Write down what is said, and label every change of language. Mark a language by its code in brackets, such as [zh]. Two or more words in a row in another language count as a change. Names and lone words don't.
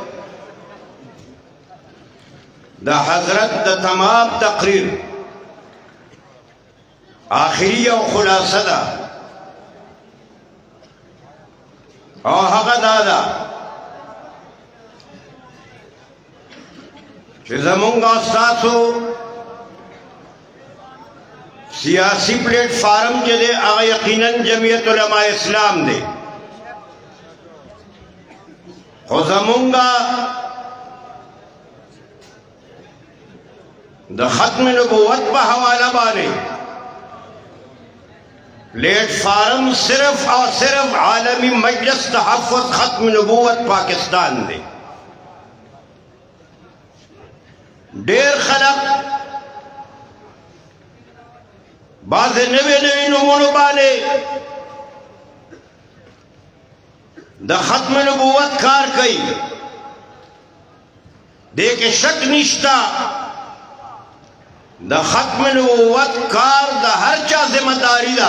[ps] د حضرت د تمام تقریر آخری او خلاصه ده او هغه دا ده چې زمونږ او ستاسو سیاسی پلیٹ فارم چې دی هغه یقیناً جمعیت علماء اسلام دی، خو زمونږ د ختم نبوت په حواله باندې پلیٹ فارم [ur] صرف اور صرف [ps] عالمی مجلس تحفظ ختم نبوت پاکستان دی. ډیر خلق بعض نوی نوی نمونو باندې د ختم نبوت کار کوي، دې کې شک نشتا د ختم نبوت کار د هر چا ذمہ داری ده.